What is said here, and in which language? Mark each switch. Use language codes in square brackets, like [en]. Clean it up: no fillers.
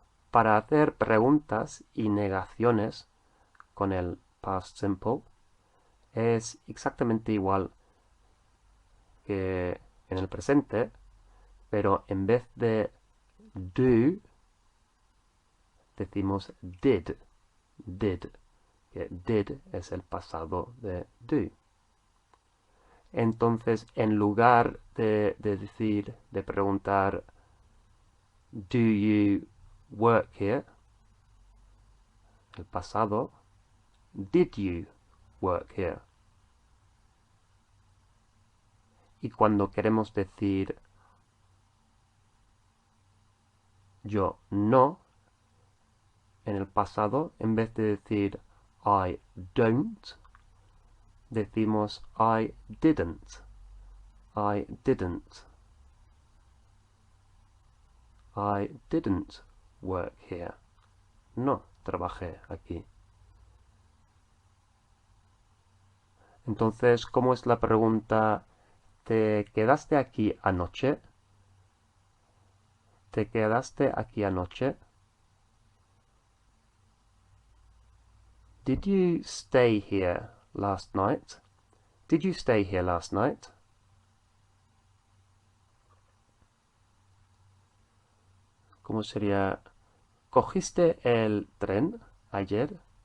[es] Para hacer preguntas y negaciones con el past simple es exactamente igual que en el presente, pero en vez de do decimos did. Did. Que did es el pasado de do. Entonces, en lugar de decir, de preguntar [en] do you work here, [es] el pasado, [en] did you work here? [es] Y cuando queremos decir yo no, en el pasado, en vez de decir [en] I don't, [es] decimos [en] I didn't. I didn't. I didn't work here. [es] No trabajé aquí. Entonces, ¿cómo es la pregunta? ¿Te quedaste aquí anoche? ¿Te quedaste aquí anoche? [en] Did you stay here last night? Did you stay here last night? [es] ¿Cómo sería? ¿Cogiste el tren ayer?